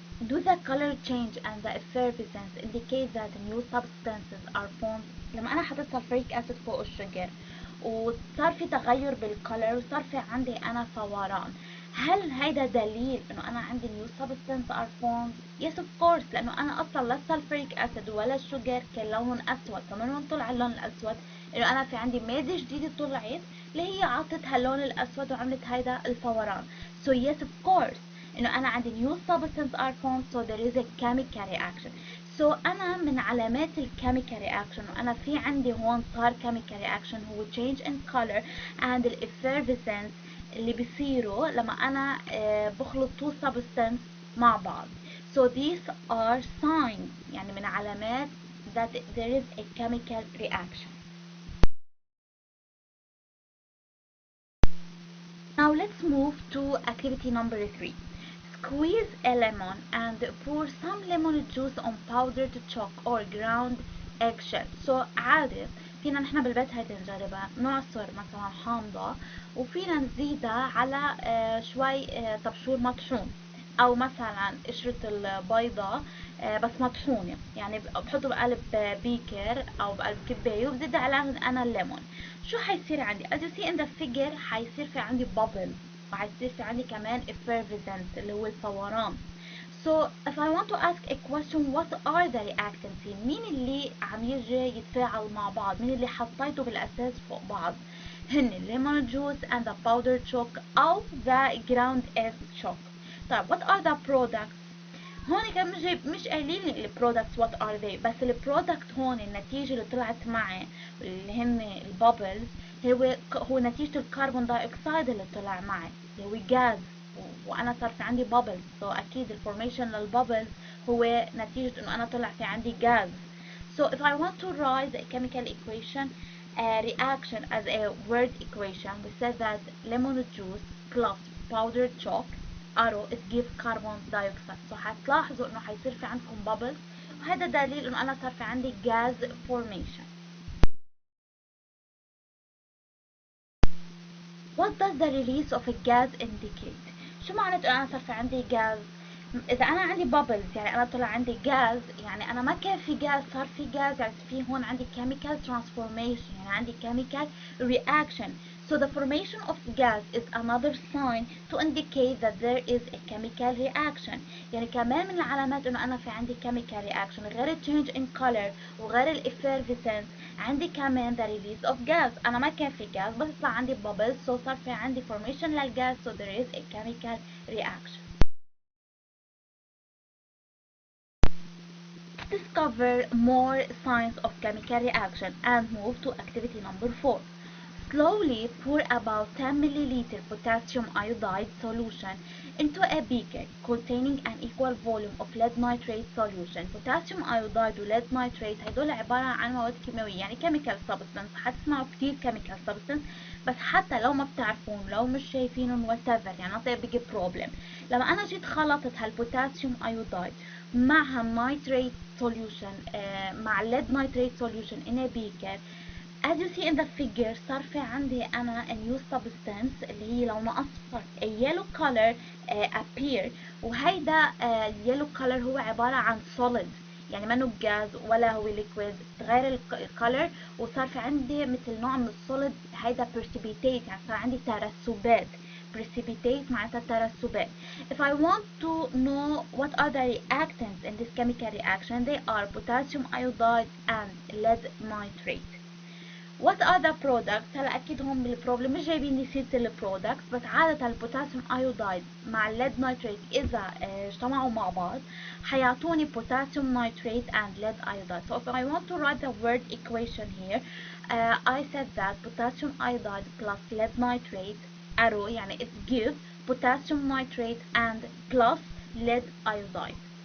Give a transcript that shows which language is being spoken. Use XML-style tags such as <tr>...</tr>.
<en>Do the color change and the effervescence indicate that new substances are formed؟</en> <ar>لما أنا حطيت sulfuric acid فوق الشجر وصار في تغير بالcolor وصار في عندي أنا فوران، هل هيدا دليل إنه أنا عندي</ar> <en>new substance are formed؟ Yes of course،</en> <ar>لأنه أنا أصلا لا sulfuric acid ولا الشجر كان لونهم أسود، فمن وين طلع اللون الأسود؟ انه انا في عندي مادة جديدة طلعت اللي هي عطتها اللون الاسود وعملت هيدا الفوران.</ar> <en>So yes of course</en> <ar>انه انا عندي</ar> <en>new substance are formed, so there is a chemical reaction.</en> <ar>So انا من علامات الكيميكال رياكشن وانا في عندي هون صار chemical reaction هو</ar> <en>change in color and effervescence</en> <ar>اللي بيصيروا لما انا بخلط</ar> <en>two substance</en> <ar>مع بعض.</ar> <en>So these are signs</en> <ar>يعني من علامات</ar> <en>that there is a chemical reaction. Now let's move to activity number 3. Squeeze a lemon and pour some lemon juice on powdered chalk or ground eggshell.</en> <ar>So عادي فينا نحن بالبيت هيدي نجربها، نعصر مثلا حامضة وفينا نزيدها على شوي طبشور مطحون، او مثلا قشرة البيضة بس مطحونة، يعني بحطه بقلب بيكر او بقلب كباية وبزيد عليهم انا الليمون. شو حيصير عندي؟</ar> <en>as you see in the figure</en> <ar>حيصير في عندي bubbles وحيصير في عندي كمان effervescence اللي هو الفوران.</ar> <en>So if I want to ask a question, what are the reactants؟</en> <ar>مين اللي عم يجي يتفاعل مع بعض؟ مين اللي حطيته بالأساس فوق بعض؟ هن</ar> <en>lemon juice and the powdered chalk أو the ground egg chalk.</en> <ar>طيب</ar> <en>what are the products؟</en> <ar>هون كان مش قايلين لي البرودكتس</ar> <en>what are they,</en> <ar>بس البرودكت هون النتيجة اللي طلعت معي اللي هن البابلز هو نتيجة الكربون داي اوكسيد اللي طلع معي اللي هو جاز، وانا صار في عندي بابلز. سو اكيد الفورميشن للبابلز هو نتيجة انه انا طلع في عندي جاز.</ar> <en>So if I want to write the chemical equation reaction as a word equation, we said that lemon juice plus powdered chalk arrow it give carbon dioxide.</en> <ar>So حتلاحظوا انه حيصير في عندكم bubbles، وهذا دليل انه انا صار في عندي</ar> <en>gas formation. What does the release of a gas indicate؟</en> <ar>شو معناته انا صار في عندي gas؟ اذا انا عندي bubbles يعني انا طلع عندي gas، يعني انا ما كان في gas صار في gas، يعني في هون عندي</ar> <en>chemical transformation</en> <ar>يعني عندي</ar> <en>chemical reaction. So the formation of gas is another sign to indicate that there is a chemical reaction.</en> <ar>يعني كمان من العلامات انه انا في عندي chemical reaction غير ال</ar> <en>change in color</en> <ar>وغير ال effervescence عندي كمان</ar> <en>the release of gas.</en> <ar>انا ما كان في gas بس صار عندي bubbles، so صار في عندي formation للgas،</ar> <en>so there is a chemical reaction. Discover more signs of chemical reaction and move to activity number 4. Slowly pour about 10 milliliter potassium iodide solution into a beaker containing an equal volume of lead nitrate solution.</en> <ar>potassium iodide و lead nitrate هدول عبارة عن مواد كيماوية يعني</ar> <en>chemical substance.</en> <ar>حتسمعوا كتير</ar> <en>chemical substance،</en> <ar>بس حتى لو ما بتعرفون لو مش شايفينهم whatever يعني</ar> <en>not a big problem.</en> <ar>لما أنا جيت خلطت هالبوتاسيوم ايودايد مع النيتريت solution مع</ar> <en>lead nitrate solution in a beaker، as you see in the figure</en> <ar>صار في عندي أنا</ar> <en>a new substance</en> <ar>اللي هي لونه أصفر</ar> <en>a yellow color appear.</en> <ar>وهيدا</ar> <en>yellow color</en> <ar>هو عبارة عن solid يعني منه جاز ولا هو liquid، تغير الكولر وصار في عندي مثل نوع من السوليد. هيدا precipitate يعني صار عندي ترسبات. precipitate معناتها ترسبات.</ar> <en>If I want to know what are the reactants in this chemical reaction, they are potassium iodide and lead nitrate. What are the products؟</en> <ar>هلا اكيد هم بالبروبلم مش جايبين لي سيره البرودكتس، بس عاده البوتاسيوم ايودايد مع الليد نايتريت اذا اجتمعوا مع بعض حيعطوني</ar> <en>potassium nitrate and lead iodide. So if I want to write the word equation here, I said that potassium iodide plus lead nitrate arrow يعني it give potassium nitrate and plus lead iodide.</en>